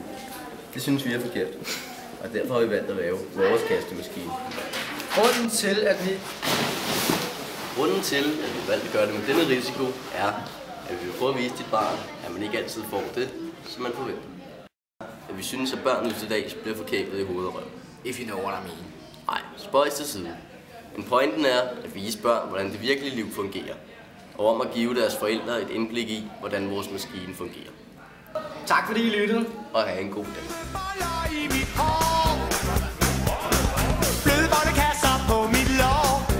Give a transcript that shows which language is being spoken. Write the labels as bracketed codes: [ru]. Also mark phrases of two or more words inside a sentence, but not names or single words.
[da] Det synes vi er forkert, og derfor har vi valgt at lave vores kastemaskine. Grunden til, at vi valgte at gøre det med denne risiko, er, at vi vil prøve at vise dit barn, at man ikke altid får det, som man forventer. At vi synes, at børn nu til dags bliver forkælet i hovedet og røv. [en] If you know what I mean. [da] Nej, spøjs til side. Men pointen er at vise børn, hvordan det virkelige liv fungerer, og om at give deres forældre et indblik i, hvordan vores maskine fungerer. Tak fordi I lyttede. Og have en god dag. Blødbollekasser på mit lår.